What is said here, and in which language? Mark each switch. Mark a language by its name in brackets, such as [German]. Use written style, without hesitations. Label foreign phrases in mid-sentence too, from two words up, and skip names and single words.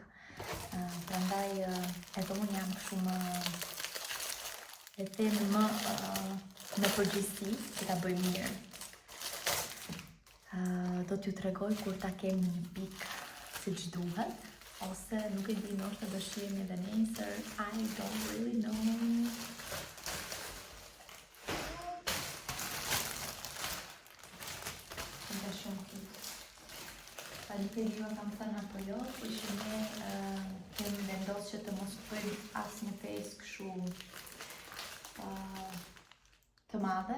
[Albanian] Prandaj edhe unë jam shumë e them më në përgjithësi që ta bëj mirë. Do t'ju tregoj kur ta kemi një pikë siç duhet, ose nuk e di, ndoshta do shihemi edhe nesër, [English] I don't really know. [Albanian] Është shumë cute. Nuk e di ma kam thënë apo jo, po që ne kemi vendosur që të mos bëjmë asnjë festë kështu të madhe.